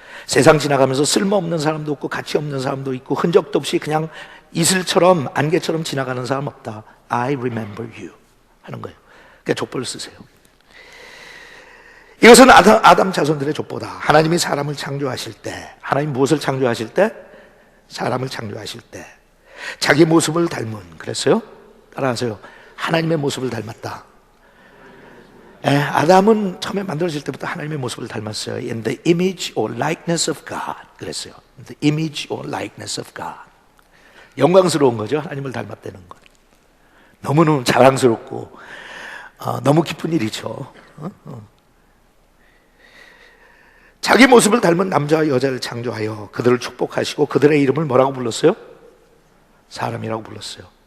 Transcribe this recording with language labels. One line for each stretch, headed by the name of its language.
Korean: 세상 지나가면서 쓸모없는 사람도 없고 가치 없는 사람도 있고 흔적도 없이 그냥 이슬처럼 안개처럼 지나가는 사람 없다.
English: I remember you
Korean: 하는 거예요. 그러니까 족보를 쓰세요. 이것은 아담 자손들의 족보다. 하나님이 사람을 창조하실 때, 하나님 무엇을 창조하실 때? 사람을 창조하실 때 자기 모습을 닮은, 그랬어요? 따라하세요. 하나님의 모습을 닮았다. 아담은 처음에 만들어질 때부터 하나님의 모습을 닮았어요.
English: In the image or likeness of God.
Korean: 그랬어요.
English: In the image or likeness of God.
Korean: 영광스러운 거죠. 하나님을 닮았다는 건. 너무너무 자랑스럽고 너무 기쁜 일이죠. 자기 모습을 닮은 남자와 여자를 창조하여 그들을 축복하시고 그들의 이름을 뭐라고 불렀어요? 사람이라고 불렀어요.